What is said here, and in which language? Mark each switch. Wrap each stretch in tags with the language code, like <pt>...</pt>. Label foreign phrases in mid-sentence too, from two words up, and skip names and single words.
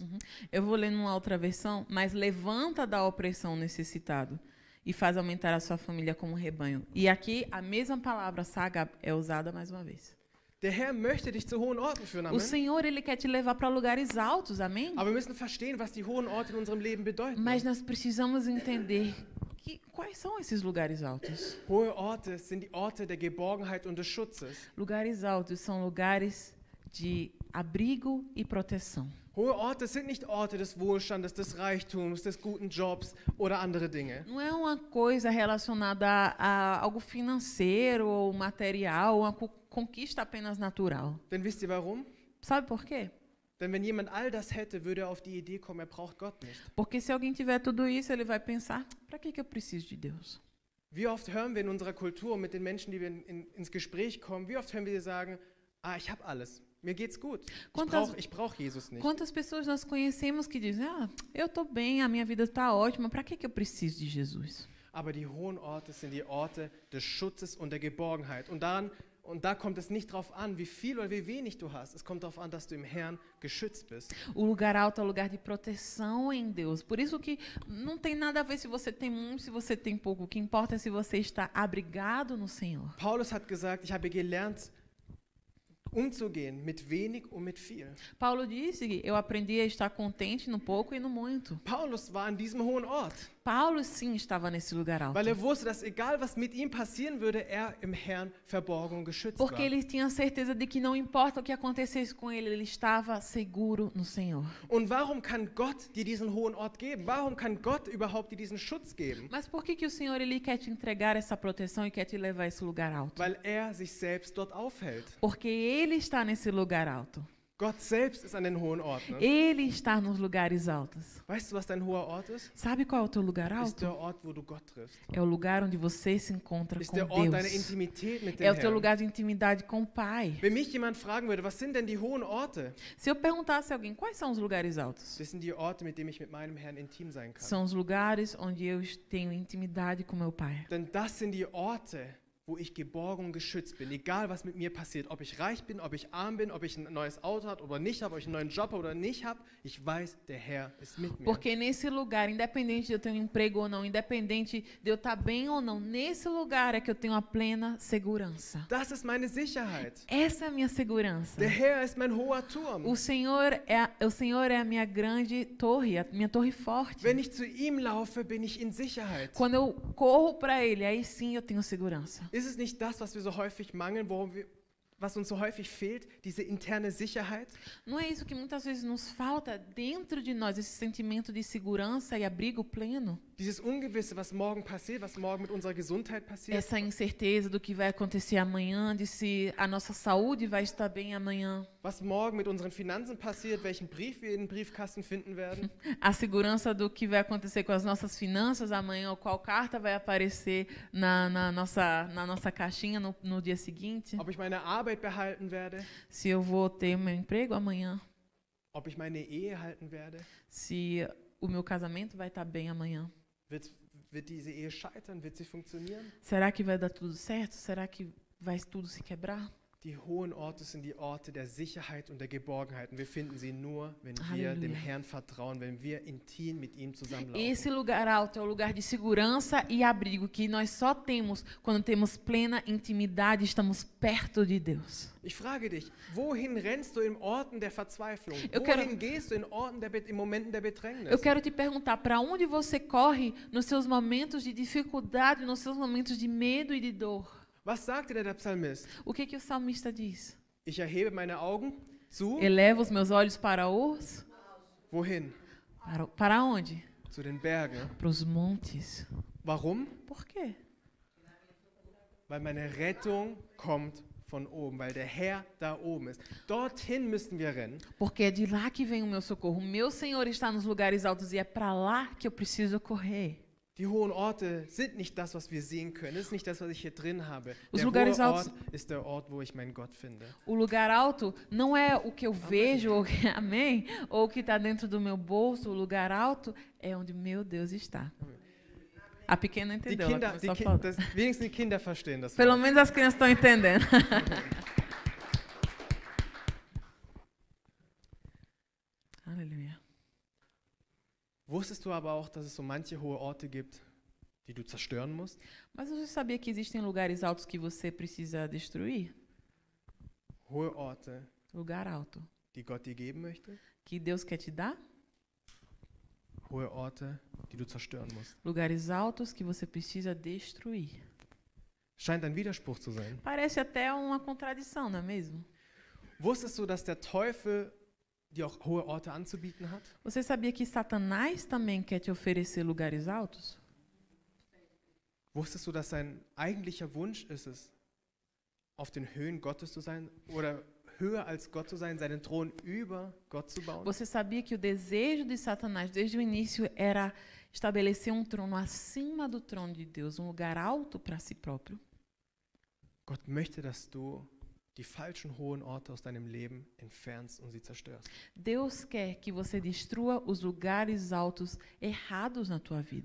<pt>Eu vou ler numa outra versão. Mas levanta da opressão o necessitado e faz aumentar a sua família como rebanho. E aqui a mesma palavra Sagab é usada mais uma vez.</pt> <de>Der Herr möchte dich zu hohen Orten führen,</de> <pt>O amen. Senhor, ele quer te levar para lugares altos, amém?</pt> <de>Aber wir müssen verstehen, was die hohen Orte in unserem Leben bedeuten.</de> <pt>Mas nós precisamos entender quais são esses lugares altos.</pt> <de>Hohe Orte sind die Orte der Geborgenheit und des Schutzes.</de> <pt>Lugares altos são lugares de abrigo e proteção.</pt> <de>Hohe Orte sind nicht Orte des Wohlstandes, des Reichtums, des guten Jobs oder andere Dinge.</de> <pt>Não é uma coisa relacionada a algo financeiro ou material, uma conquista apenas natural.</pt> <de>Denn wisst ihr warum?</de> <pt>Sabe por quê?</pt> <de>Denn wenn jemand all das hätte, würde er auf die Idee kommen, er braucht Gott nicht.</de> <pt>Porque se alguém tiver tudo isso, ele vai pensar: para que eu preciso de Deus?</pt> <de>Wie oft hören wir in unserer Kultur mit den Menschen, die wir ins Gespräch kommen, wie oft hören wir sie sagen, ich habe alles, mir geht's gut, ich brauch Jesus nicht.</de> <pt>Quantas pessoas nós conhecemos que dizem: eu estou bem, a minha vida está ótima, para que eu preciso de Jesus?</pt> <de>Aber die hohen Orte sind die Orte des Schutzes und der Geborgenheit. Und da kommt es nicht darauf an, wie viel oder wie wenig du hast. Es kommt darauf an, dass du im Herrn geschützt bist.</de> <pt>O lugar alto é o lugar de proteção em Deus. Por isso que não tem nada a ver se você tem muito, se você tem pouco. O que importa é se você está abrigado no Senhor.</pt> <de>Paulus hat gesagt, ich habe gelernt, umzugehen mit wenig und mit viel.</de> <pt>Paulo disse que eu aprendi a estar contente no pouco e no muito.</pt> <de>Paulus war an diesem hohen Ort,</de> <pt>Paulo sim estava nesse lugar alto.</pt> <de>weil er wusste, dass egal was mit ihm passieren würde, er im Herrn verborgen und geschützt</de> <pt>Porque</pt> <de>war.</de> <pt>ele tinha certeza de que não importa o que acontecesse com ele, ele estava seguro no Senhor.</pt> <de>Und warum kann Gott dir diesen hohen Ort geben? Warum kann Gott überhaupt dir diesen Schutz geben?</de> <pt>Mas por que o Senhor ele quer te entregar essa proteção e quer te levar a esse lugar alto?</pt> <de>Weil er sich selbst dort aufhält.</de> <pt>Porque ele está nesse lugar alto.</pt> <de>Gott selbst ist an den hohen Orten. Ne?</de> <pt>Ele está nos lugares altos.</pt> <de>Weißt du, was dein hoher Ort ist?</de> <pt>Sabe qual é o teu lugar</pt> <de>Ist</de> <pt>alto?</pt> <de>der Ort, wo du Gott triffst.</de> <pt>É o lugar onde você se encontra</pt> <de>Ist</de> <pt>com</pt> <de>der Ort deiner</de> <pt>Deus.</pt> <de>Intimität mit dem</de> <pt>É o teu</pt> <de>Herrn.</de> <pt>lugar de intimidade com o Pai.</pt> <de>Wenn mich jemand fragen würde, was sind denn die hohen Orte?</de> <pt>Se eu perguntasse a alguém quais são os lugares altos,</pt> <de>Das sind die Orte, mit denen ich mit meinem Herrn intim sein kann. são os lugares onde eu tenho intimidade com meu Pai. Denn das sind die Orte, wo ich geborgen und geschützt bin. Egal, was mit mir passiert. Ob ich reich bin, ob ich arm bin, ob ich ein neues Auto habe oder nicht habe, ob ich einen neuen Job habe oder nicht habe. Ich weiß, der Herr ist mit mir.</de> <pt>Porque nesse lugar, independente de eu ter um emprego ou não, independente de eu estar bem ou não, nesse lugar é que eu tenho a plena segurança.</pt> <de>Das ist meine Sicherheit.</de> <pt>Essa é a minha segurança.</pt> <de>Der Herr ist mein hoher Turm.</de> <pt>O Senhor é a minha grande torre, a minha torre forte.</pt> <de>Wenn ich zu ihm laufe, bin ich in Sicherheit.</de> <pt>Quando eu corro para Ele, aí sim eu tenho segurança.</pt> <de>Ist es nicht das, was wir so häufig mangeln, was uns so häufig fehlt, diese interne Sicherheit?</de> <pt>Não é isso que muitas vezes nos falta dentro de nós, esse sentimento de segurança e abrigo pleno?</pt> <de>Dieses Ungewisse, was morgen passiert, was morgen mit unserer Gesundheit passiert,</de> <pt>Essa incerteza do que vai acontecer amanhã, de se a nossa saúde vai estar bem amanhã.</pt> <de>was morgen mit unseren Finanzen passiert, welchen Brief wir in den Briefkasten finden werden,</de> <pt>A segurança do que vai acontecer com as nossas finanças amanhã, ou qual carta vai aparecer na nossa caixinha no dia seguinte.</pt> <de>ob ich meine Arbeit behalten werde,</de> <pt>Se eu vou ter meu emprego amanhã.</pt> <de>ob ich meine Ehe halten werde.</de> <pt>Se o meu casamento vai estar bem amanhã.</pt> <de>Wird diese Ehe scheitern? Wird sie funktionieren?</de> <pt>Será que vai dar tudo certo? Será que vai tudo se quebrar?</pt> <de>Die hohen Orte sind die Orte der Sicherheit und der Geborgenheit. Und wir finden sie nur, wenn wir Halleluja. dem Herrn vertrauen, wenn wir intim mit ihm zusammenlaufen.</de> <pt>Esse lugar alto é o lugar de segurança e abrigo que nós só temos quando temos plena intimidade, estamos perto de Deus.</pt> <de>Ich frage dich, wohin rennst du in Orten der Verzweiflung?</de> <pt>Eu quero-</pt> <de>Wohin gehst du in Orten in Momenten der Bedrängnis?</de> <pt>Eu quero te perguntar, para onde você corre nos seus momentos de dificuldade, nos seus momentos de medo e de dor?</pt> <de>Was sagte der Psalmist?</de> <pt>O que o salmista diz?</pt> <de>Ich erhebe meine Augen zu,</de> <pt>Elevo os meus olhos para os...</pt> <de>wohin?</de> <pt>Para onde?</pt> <de>Zu den Bergen.</de> <pt>Para os montes.</pt> <de>Warum?</de> <pt>Por quê?</pt> <de>Weil meine Rettung kommt von oben, weil der Herr da oben ist. Dorthin müssten wir rennen.</de> <pt>Porque é de lá que vem o meu socorro. O meu Senhor está nos lugares altos e é para lá que eu preciso correr.</pt> <de>Die hohen Orte sind nicht das, was wir sehen können. Das ist nicht das, was ich hier drin habe.</de> <pt>Os</pt> <de>Der</de> <pt>lugares</pt> <de>hohe</de> <pt>altos-</pt> <de>Ort ist der Ort, wo ich meinen Gott finde.</de> <pt>O lugar alto não é o que eu vejo, ou, amém? Ou o que está dentro do meu bolso. O lugar alto é onde meu Deus está. A pequena</pt> <de>Die</de> <pt>entendeu. ela</pt> <de>Kinder,</de> <pt>começou a falar.</pt> <de>wenigstens die Kinder verstehen das.</de> <pt>Pelo</pt> <de>Wort.</de> <pt>menos as crianças estão entendendo. Aleluia.</pt> <de>Wusstest du aber auch, dass es so manche hohe Orte gibt, die du zerstören musst?</de> <pt>Mas você sabia que existem lugares altos que você precisa destruir?</pt> <de>Hohe Orte,</de> <pt>Lugar alto.</pt> <de>die Gott dir geben möchte?</de> <pt>Que Deus quer te dar?</pt> <de>Hohe Orte, die du zerstören musst.</de> <pt>Lugares altos que você precisa destruir.</pt> <de>Scheint ein Widerspruch zu sein.</de> <pt>Parece até uma contradição, não é mesmo?</pt> <de>Wusstest du, dass der Teufel dir auch hohe Orte anzubieten hat?</de> <pt>Você sabia que Satanás também quer te oferecer lugares altos?</pt> <de>Wusstest du, dass sein eigentlicher Wunsch ist es, auf den Höhen Gottes zu sein oder höher als Gott zu sein, seinen Thron über Gott zu bauen?</de> <pt>Você sabia que o desejo de Satanás desde o início era estabelecer um trono acima do trono de Deus, um lugar alto para si próprio?</pt> <de>Gott möchte, dass du die falschen hohen Orte aus deinem Leben entfernst und sie zerstörst.</de> <pt>Deus quer que você destrua os lugares altos errados na tua vida.</pt>